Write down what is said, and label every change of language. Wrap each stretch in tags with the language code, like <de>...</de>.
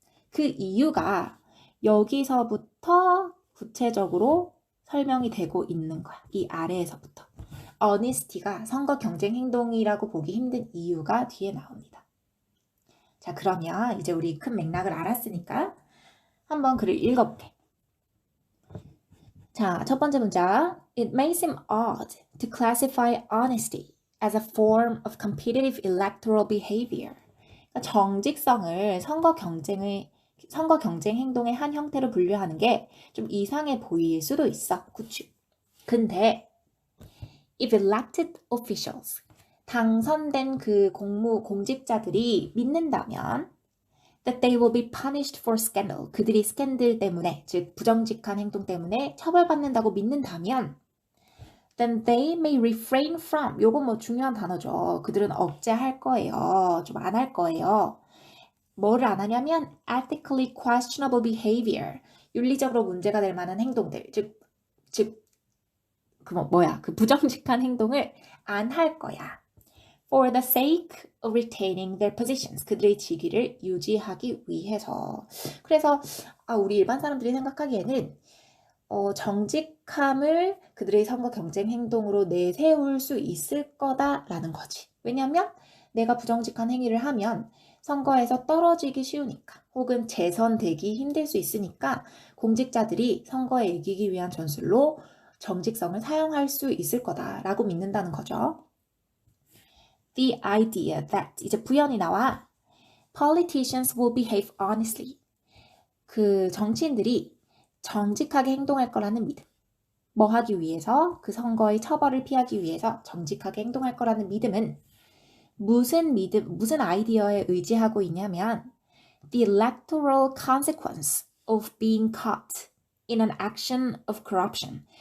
<ko>그 이유가 여기서부터 구체적으로 설명이 되고 있는 거야. 이 아래에서부터. honesty가 선거 경쟁 행동이라고 보기 힘든 이유가 뒤에 나옵니다. 자, 그러면 이제 우리 큰 맥락을 알았으니까 한번 글을 읽어볼게. 자, 첫 번째 문장.</ko> <en>It may seem odd to classify honesty as a form of competitive electoral behavior.</en> <ko>그러니까 정직성을 선거 경쟁 행동의 한 형태로 분류하는 게 좀 이상해 보일 수도 있어. 그치? 근데</ko> <en>if elected officials,</en> <ko>당선된 그 공직자들이 믿는다면</ko> <en>that they will be punished for scandal,</en> <ko>그들이 스캔들 때문에, 즉 부정직한 행동 때문에 처벌받는다고 믿는다면</ko> <en>then they may refrain from,</en> <ko>요건 뭐 중요한 단어죠. 그들은 억제할 거예요. 좀 안 할 거예요. 뭐를 안 하냐면</ko> <en>ethically questionable behavior,</en> <ko>윤리적으로 문제가 될 만한 행동들, 그 부정직한 행동을 안 할 거야.</ko> <en>For the sake of retaining their positions,</en> <ko>그들의 직위를 유지하기 위해서. 그래서 우리 일반 사람들이 생각하기에는 정직함을 그들의 선거 경쟁 행동으로 내세울 수 있을 거다라는 거지. 왜냐하면 내가 부정직한 행위를 하면 선거에서 떨어지기 쉬우니까, 혹은 재선되기 힘들 수 있으니까 공직자들이 선거에 이기기 위한 전술로 정직성을 사용할 수 있을 거다라고 믿는다는 거죠.</ko> <en>The idea that,</en> <ko>이제 부연이 나와.</ko> <en>Politicians will behave honestly.</en> <ko>그 정치인들이 정직하게 행동할 거라는 믿음. 뭐 하기 위해서? 그 선거의 처벌을 피하기 위해서 정직하게 행동할 거라는 믿음은 무슨 아이디어에 의지하고 있냐면</ko> <en>the electoral consequence of being caught in an action of corruption.</en>